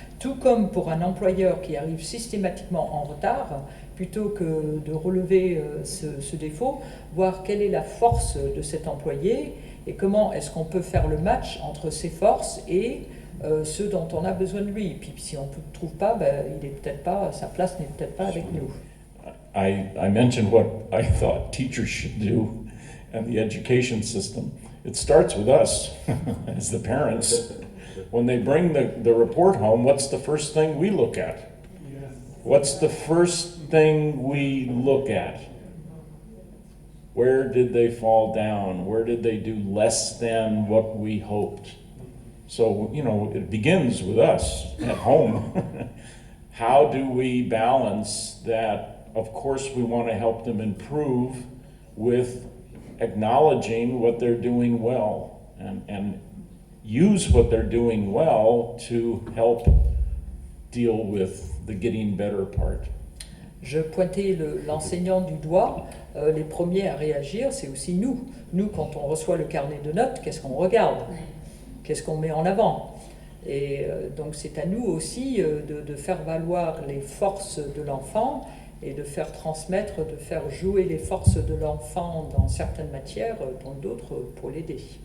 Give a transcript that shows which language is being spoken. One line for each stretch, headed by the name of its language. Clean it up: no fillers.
French: Tout comme pour un employeur qui arrive systématiquement en retard, plutôt que de relever ce défaut, voir quelle est la force de cet employé et comment est-ce qu'on peut faire le match entre ses forces et ceux dont on a besoin de lui. Et puis si on ne trouve pas, sa place n'est peut-être pas avec nous.
English: I mentioned what I thought teachers should do and the education system. It starts with us as the parents. When they bring the report home, what's the first thing we look at? What's the first thing we look at? Where did they fall down? Where did they do less than what we hoped? So, it begins with us at home. How do we balance that? Of course, we want to help them improve with acknowledging what they're doing well and use what they're doing well to help deal with the getting better part.
French: je pointais l'enseignant du doigt. Les premiers à réagir, c'est aussi nous. Nous, quand on reçoit le carnet de notes, qu'est-ce qu'on regarde? Qu'est-ce qu'on met en avant? Et donc c'est à nous aussi de faire valoir les forces de l'enfant et de faire transmettre, de faire jouer les forces de l'enfant dans certaines matières, dans d'autres pour l'aider.